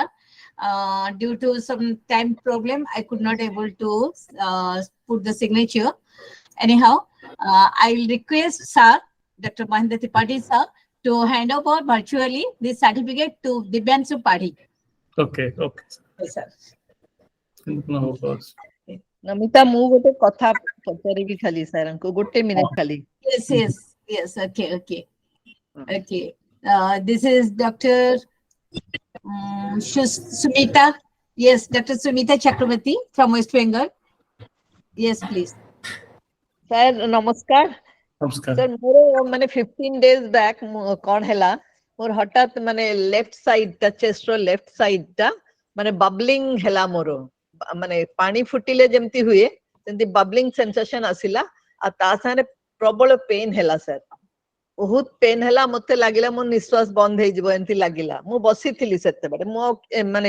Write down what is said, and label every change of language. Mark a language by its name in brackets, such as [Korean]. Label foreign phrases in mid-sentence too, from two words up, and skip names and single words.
[English] Due to some time problem, I could not able to put the signature. Anyhow, I will request sir, Dr. Mahendra Tripathy sir, to hand over virtually this certificate to Dibyansu Padhi. Okay. Yes, sir. No, of course. [Odia] ନମିତା ମୁଁ ଗୋଟେ କଥା ପଚାରିବି ଖାଲି ସାର କୁ ଗୋଟେ ମିନିଟ ଖାଲି [English] Yes. Okay. This is Dr. Sumita. Yes, Dr. Sumita Chakrabarti from West Bengal. Yes, please. [Odia] ସାର ନମସ୍କାର ସାର ମୋର ମାନେ [English] 15 days back [Odia] କଣ ହେଲା ମୋର ହଠାତ ମାନେ [English] left side [Odia] ତା ଚେଷ୍ଟ ର [English] left side [Odia] ତା ମାନେ ବବଲିଂ ହେଲା ମୋର ମାନେ ପାଣି ଫୁଟିଲେ ଯେମିତି ହୁଏ ଯେମିତି [English] bubbling sensation [Odia] ଆସିଲା ଆ ତା ସାରେ ପ୍ରବଳ ପେନ ହେଲା ସାର ବହୁତ ପେନ ହେଲା ମତେ ଲାଗିଲା ମୋ ନିଶ୍ୱାସ ବନ୍ଦ ହେଇ ଯିବ ଏମିତି ଲାଗିଲା ମୁଁ ବସି ଥିଲି ସେତେ ବେଳେ ମୋ ମାନେ